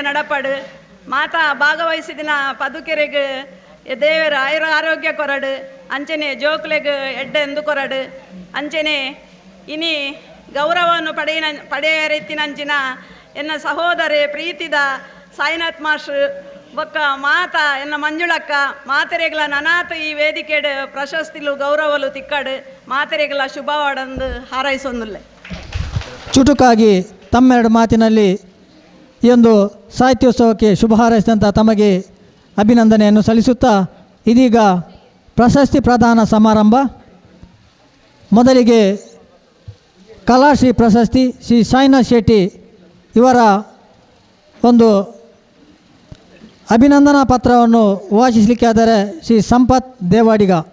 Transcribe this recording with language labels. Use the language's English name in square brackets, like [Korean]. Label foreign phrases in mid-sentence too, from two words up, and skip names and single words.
[Tulu] ನಡಪಡು ಮಾತಾ ಭಾಗವಹಿಸಿದಿನ ಪದುಕೆರೆಗೆ ದೇವರ ಆರೋಗ್ಯ ಕೊರಡು ಅಂಚನೆ ಜೋಕ್ಲೆಗ್ ಎಡ್ಡೆ ಎಂದು ಕೊರಡು ಅಂಚನೆ ಇನಿ ಗೌರವವನ್ನು ಪಡೆಯರೆತ್ತಿನಂಚಿನ ಎನ್ನ ಸಹೋದರಿ ಪ್ರೀತಿದ ಸಾಯಿನಾಥ್ ಮಾಸ್ಟರ್ ಬೊಕ್ಕ ಮಾತಾ ಎನ್ನ ಮಂಜುಳಕ್ಕ ಮಾತೆರೆಗಳ ನನಾಥ ಈ ವೇದಿಕೆಡು ಪ್ರಶಸ್ತಿಲು ಗೌರವಲು ತಿಕ್ಕಡು ಮಾತೆರೆಗಳ ಶುಭವಾಡಂದು ಹಾರೈಸೊಂದುಲ್ಲೆ. [Kannada] ಚುಟುಕಾಗಿ ತಮ್ಮೆರಡು ಮಾತಿನಲ್ಲಿ ಈ ಒಂದು ಸಾಹಿತ್ಯೋತ್ಸವಕ್ಕೆ ಶುಭ ಹಾರೈಸಿದಂಥ ತಮಗೆ ಅಭಿನಂದನೆಯನ್ನು ಸಲ್ಲಿಸುತ್ತಾ ಇದೀಗ ಪ್ರಶಸ್ತಿ ಪ್ರದಾನ ಸಮಾರಂಭ. ಮೊದಲಿಗೆ ಕಲಾಶ್ರೀ ಪ್ರಶಸ್ತಿ ಶ್ರೀ ಸಾಯಿನಾಥ್ ಶೆಟ್ಟಿ ಇವರ ಒಂದು ಅಭಿನಂದನಾ ಪತ್ರವನ್ನು ವಾಚಿಸಲಿಕ್ಕೆ ಆದರೆ ಶ್ರೀ ಸಂಪತ್ ದೇವಾಡಿಗ.